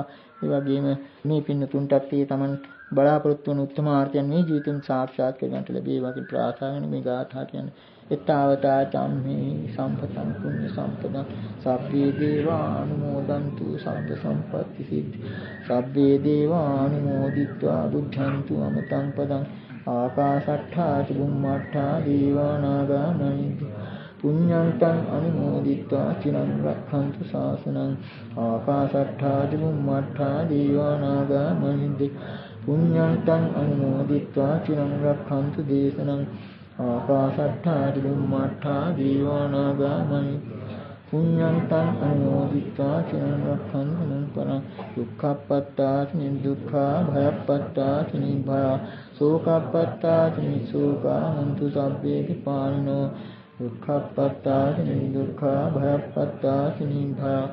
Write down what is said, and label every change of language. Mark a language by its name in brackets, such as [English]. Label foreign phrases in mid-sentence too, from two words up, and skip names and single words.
[Sinhala] ඒ වගේම මේ පින්නතුන්ටත් ඒ තමන් බලාපොරොත්තු වන උත්තමාර්ථයන් මේ ජීවිතෙන් සාක්ෂාත් කරගන්නට ලැබේවා කියලා ප්‍රාර්ථනා කරන මේ ගාථා කියන්නේ [Pali] එත්තාවතා චම්මේ සම්පතං පුඤ්ඤ සම්පදං සබ්බේ දේවානුමෝදන්තු සබ්බ සම්පත්ති සිද්ධි සබ්බේ දේවානුමෝදිත්වා බුද්ධන්තු අමතං පදං ආකාශට්ඨා චුම්මට්ඨා දේවානාගා මහින්ද පුඤ්ඤන්තං අනුමෝදිත්වා චිරං රක්ඛන්තු ශාසනං ආකාශට්ඨා චුම්මට්ඨා දේවානාගා මහින්ද පුඤ්ඤන්තං අනුමෝදිත්වා චිරං රක්ඛන්තු දේශනං ආකාශට්ඨා චුම්මට්ඨා දේවානාගා මහින්ද පුඤ්ඤන්තං අනුමෝදිත්වා චිරං රක්ඛන්තු මං පරං දුක්ඛප්පත්තාච නිදුක්ඛා භයප්පත්තාච නිභය සෝකප්පත්තාච නිසෝකා හන්තු සබ්බේති පානිනෝ දුක්ඛප්පත්තාච නිදුක්ඛා භයප්පත්තාච නිභය